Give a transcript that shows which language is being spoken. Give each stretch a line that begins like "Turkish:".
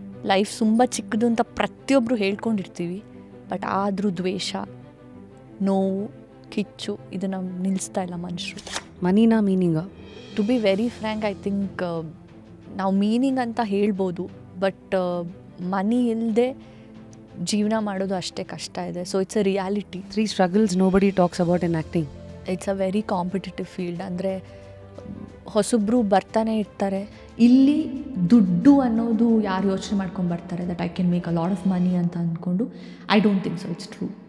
Kannada: Life ತುಂಬ ಚಿಕ್ಕದು ಅಂತ ಪ್ರತಿಯೊಬ್ಬರು ಹೇಳ್ಕೊಂಡಿರ್ತೀವಿ, ಬಟ್ ಆದರೂ ದ್ವೇಷ, ನೋವು, ಕಿಚ್ಚು ಇದನ್ನು ನಿಲ್ಲಿಸ್ತಾ ಇಲ್ಲ ಮನುಷ್ಯರು. ಮನಿನ ಮೀನಿಂಗ
English: to be very frank, I think
Kannada: ನಾವು ಮೀನಿಂಗ್ ಅಂತ ಹೇಳ್ಬೋದು, ಬಟ್ ಮನಿ ಇಲ್ಲದೆ ಜೀವನ ಮಾಡೋದು ಅಷ್ಟೇ ಕಷ್ಟ ಇದೆ.
English: So it's a reality. 3 struggles nobody talks about in acting. It's a very competitive field.
Kannada: ಅಂದರೆ ಹೊಸಬ್ರು ಬರ್ತಾನೆ ಇರ್ತಾರೆ. ಇಲ್ಲಿ ದುಡ್ಡು ಅನ್ನೋದು ಯಾರು ಯೋಚನೆ ಮಾಡ್ಕೊಂಡು ಬರ್ತಾರೆ
English: that I can make a lot of money
Kannada: ಅಂತ ಅಂದ್ಕೊಂಡು.
English: I don't think so, it's true.